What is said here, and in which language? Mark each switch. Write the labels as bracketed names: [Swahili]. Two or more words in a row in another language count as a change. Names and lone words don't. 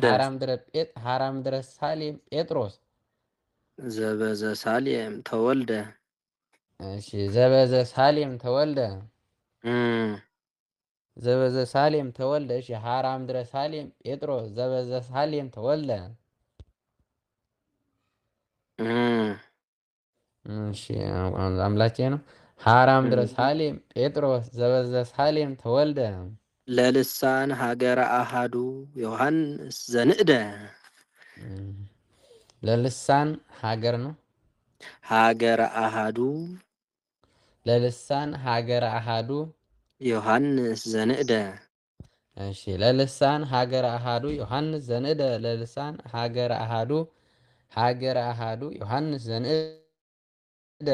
[Geez] ሃራ ምድረ ሳሌም ጴጥሮስ ዘበዘ ሳሌም ተወልደ። እሺ ዘበዘ ሳሌም ተወልደ ዘበዘ ሳሌም ተወልደ። እሺ ሃራ ምድረ ሳሌም ጴጥሮስ ዘበዘ ሳሌም ተወልደ። እሺ [Amharic] አምላኬ ነው። [Geez] ሃራ ምድረ ሳሌም ጴጥሮስ ዘበዘ ሳሌም ተወልደ። ለልሳን ሀገረ አሃዱ ዮሐንስ ዘንእደ ለልሳን ሀገር ነው። ሀገረ አሃዱ ለልሳን ሀገረ አሃዱ ዮሐንስ ዘንእደ። እሺ ለልሳን ሀገረ አሃዱ ዮሐንስ ዘንእደ ለልሳን ሀገረ አሃዱ ዮሐንስ ዘንእደ